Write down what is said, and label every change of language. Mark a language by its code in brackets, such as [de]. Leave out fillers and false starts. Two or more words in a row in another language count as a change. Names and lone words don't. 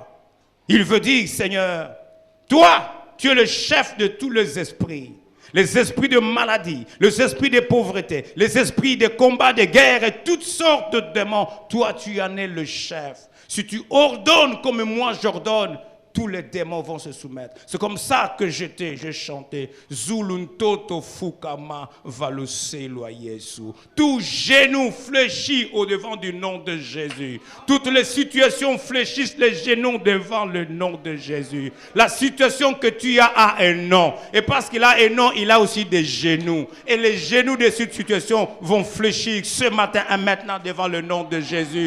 [fr] Il veut dire, Seigneur, toi, tu es le chef de tous les esprits. les esprits de maladie, les esprits de pauvreté, les esprits de combat, de guerre et toutes sortes de démons. Toi, tu en es le chef. Si tu ordonnes comme moi j'ordonne, tous les démons vont se soumettre. C'est comme ça que j'ai chanté. Zuluntoto fukama valoselo Yesu. Tout genou fléchit au devant du nom de Jésus. Toutes les situations fléchissent les genoux devant le nom de Jésus. La situation que tu as a un nom. Et parce qu'il a un nom, il a aussi des genoux. Et les genoux de cette situation vont fléchir ce matin et maintenant devant le nom de Jésus.